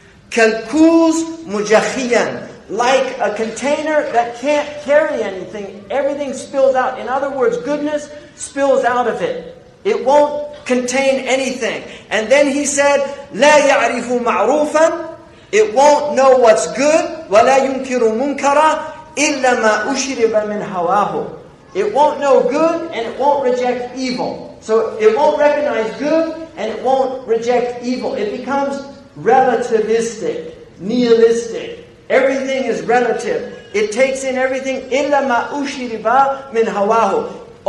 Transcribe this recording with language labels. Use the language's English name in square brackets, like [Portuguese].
[Arabic] كالكوز مجخيا. [English] Like a container that can't carry anything, everything spills out. In other words, goodness spills out of it. It won't contain anything. And then he said, [Arabic] لا يعرف معروفا. [English] It won't know what's good. [Arabic] ولا ينكر منكرا إلا ما أشرب من هواه. [English] It won't know good and it won't reject evil. So it won't recognize good and it won't reject evil. It becomes relativistic, nihilistic. Everything is relative. It takes in everything. [Arabic] إِلَّا مَا أُشْرِبَ مِنْ هَوَاهُ.